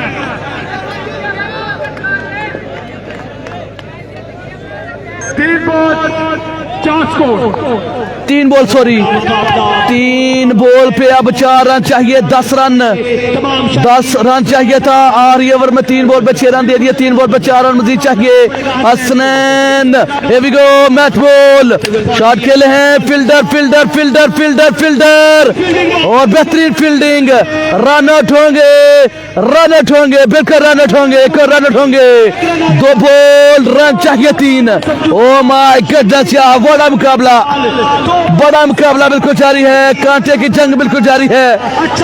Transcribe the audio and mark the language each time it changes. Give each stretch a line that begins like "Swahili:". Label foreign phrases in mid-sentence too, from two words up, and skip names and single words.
Urdu: 3 بال 4 اسکور, 3 بال سوری، 3 بال پہ اب 4 رن چاہیے، 10 رن چاہیے تھا. 8 اوور میں 3 بال پہ 6 رن دے دیے، 3 بال پہ 4 رن مزید چاہیے. हसनैन,
English: here we go,
Urdu: میچ بال، شاٹ کھیلے ہیں، فیلڈر فیلڈر فیلڈر فیلڈر فیلڈر اور بہترین فیلڈنگ. رن آؤٹ ہوں گے، بالکل رن آؤٹ ہوں گے، ایک اور رن آؤٹ ہوں گے. 2 بال، رن چاہیے 3.
English: oh my goodness
Urdu: یار، بڑا مقابلہ بالکل جاری ہے، کانٹے کی جنگ بالکل جاری ہے.